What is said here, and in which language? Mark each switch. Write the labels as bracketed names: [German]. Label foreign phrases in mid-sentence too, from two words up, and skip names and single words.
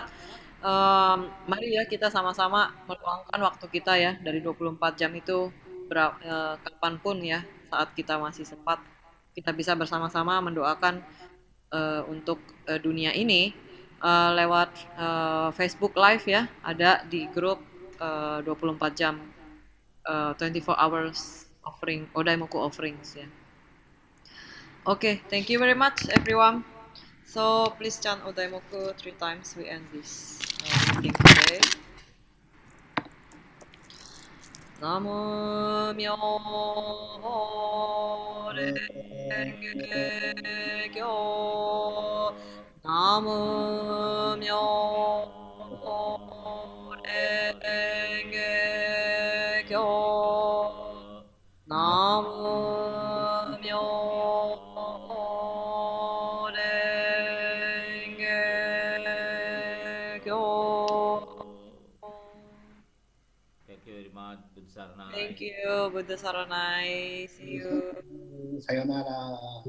[Indonesian] Mari ya kita sama-sama meluangkan waktu kita ya dari 24 jam itu kapanpun ya, saat kita masih sempat, kita bisa bersama-sama mendoakan untuk dunia ini lewat Facebook Live ya, ada di grup 24 jam [English] 24 hours offering Odaimoku offerings [Indonesian] ya. [English] Okay, thank you very much everyone. So please chant Odaimoku 3 times. We end this meeting today. [Japanese] Namo Myo Renge Kyo. Namo Myo Renge Kyo. Namo Myo Renge Kyo. [English] Thank you very much, Buddha Saranai. Thank you, Buddha Saranai. See you. [Japanese] Sayonara.